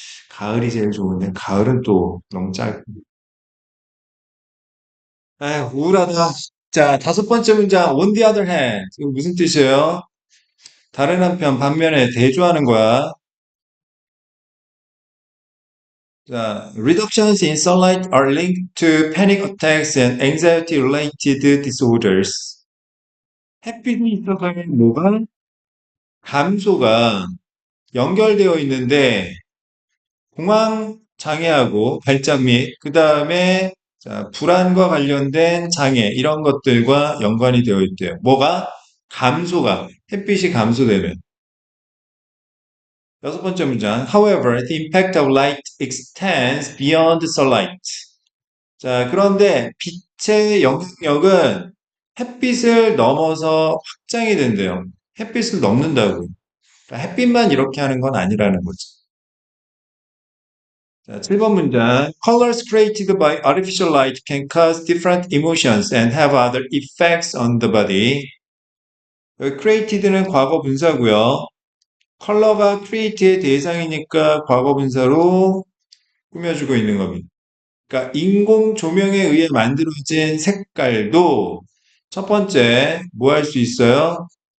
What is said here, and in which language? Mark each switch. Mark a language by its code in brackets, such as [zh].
[ko] 가을이 제일 좋은데, 가을은 또 너무 짧고. 아, 우울하다. 자, 다섯 번째 문장, [en] on the other hand. [ko] 이거 무슨 뜻이에요? 다른 한편, 반면에 대조하는 거야. 자, [en] reductions in sunlight are linked to panic attacks and anxiety-related disorders. [ko] 햇빛이 있어서 뭐가? 감소가 연결되어 있는데, 공황 장애하고 발작 및, 그 다음에 불안과 관련된 장애, 이런 것들과 연관이 되어 있대요. 뭐가? 감소가, 햇빛이 감소되는. 여섯 번째 문장. [en] However, the impact of light extends beyond sunlight. [ko] 자, 그런데 빛의 영향력은 햇빛을 넘어서 확장이 된대요. 햇빛을 넘는다고요. 그러니까 햇빛만 이렇게 하는 건 아니라는 거죠. 자, 7번 문장. [en] Colors created by artificial light can cause different emotions and have other effects on the body. [ko] 여기 created는 과거 분사고요. 컬러가 create의 대상이니까 과거 분사로 꾸며주고 있는 겁니다. 그러니까 인공 조명에 의해 만들어진 색깔도 첫 번째 뭐 할 수 있어요?